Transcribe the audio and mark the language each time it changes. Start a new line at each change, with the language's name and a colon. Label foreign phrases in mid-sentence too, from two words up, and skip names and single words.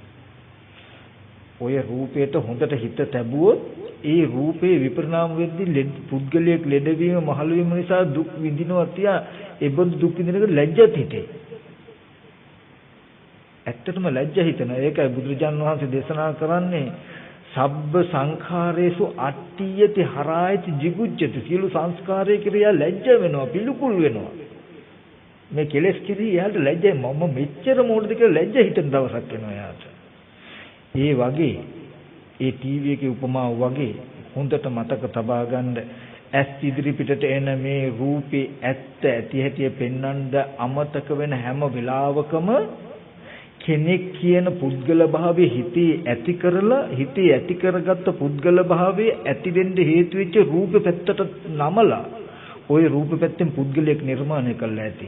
Sinhala: ඔය රූපයට හොඳට හිත තැබුවොත් ඒ රූපේ විපරිණාම වෙද්දී පුද්ගලයෙක් ලෙඩවීම මහලු වීම නිසා දුක් විඳිනවා තියා ඒබඳු දුක් විඳිනකොට ලැජ්ජත් හිතේ. ඇත්තටම ලැජ්ජ හිතනවා. ඒකයි බුදුරජාණන් වහන්සේ දේශනා කරන්නේ
Pali: සබ්බ සංඛාරේසු අට්ඨියති හරායති jigucchati.
Sinhala: සියලු සංස්කාරයේ ක්‍රියා ලැජ්ජ වෙනවා, පිළිකුල් වෙනවා. මේ කෙලෙස් කිරී යාට ලැජ්ජයි. මම මෙච්චර මොකටද කියලා ලැජ්ජ හිතන දවසක් එනවා යාට. ඒ වගේ ඒ ටීවී එකේ උපමාව වගේ හොඳට මතක තබා ගන්න ඇස් ඉදිරි පිටට එන මේ රූපේ ඇත්ත ඇති හැටි පෙන්වන්න අමතක වෙන හැම වෙලාවකම කෙනෙක් කියන පුද්ගල භාවයේ හිතේ ඇති කරලා හිතේ ඇති කරගත්ත පුද්ගල භාවයේ ඇති වෙන්න හේතු වෙච්ච රූප පැත්තට නමලා ওই රූප පැත්තෙන් පුද්ගලයක් නිර්මාණය කළා ඇති.